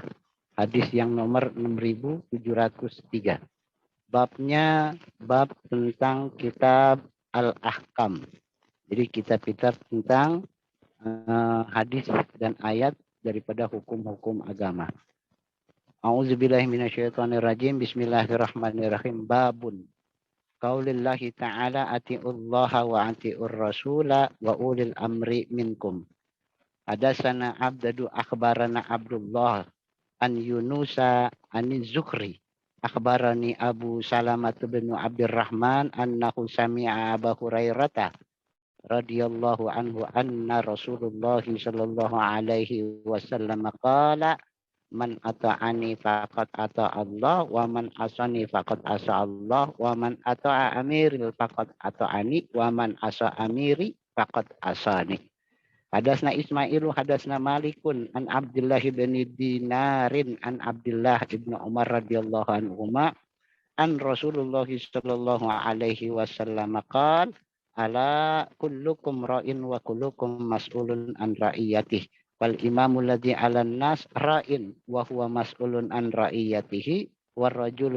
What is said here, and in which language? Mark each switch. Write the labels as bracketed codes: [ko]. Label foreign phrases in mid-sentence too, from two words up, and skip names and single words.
[id] Hadis yang nomor 6703. Babnya bab tentang kitab Al-Ahkam. Jadi kitab-kitab tentang hadis dan ayat daripada hukum-hukum agama. [ar] أعوذ بالله من الشيطان الرجيم. بسم الله الرحمن الرحيم. باب قول الله تعالى أطيعوا الله وأطيعوا الرسول وأولي الأمر منكم. حدثنا عبدان أخبرنا عبد الله عن يونس عن الزهري. أخبرني أبو سلمة بن عبد الرحمن أنه سمع أبا هريرة رضي الله عنه أن رسول الله صلى الله عليه وسلم قال من أطاعني فقد أطاع الله ومن عصاني فقد عصى الله ومن أطاع أميري فقد أطاعني ومن عصى أميري فقد عصاني. حدثنا إسماعيل حدثنا مالك عن عبد الله بن دينار عن عبد الله بن عمر رضي الله عنهما أن رسول الله صلى الله عليه وسلم قال ألا كلكم راع وكلكم مسؤول عن رعيته. والإمام الذي على الناس راع وهو مسؤول عن رعيته والرجل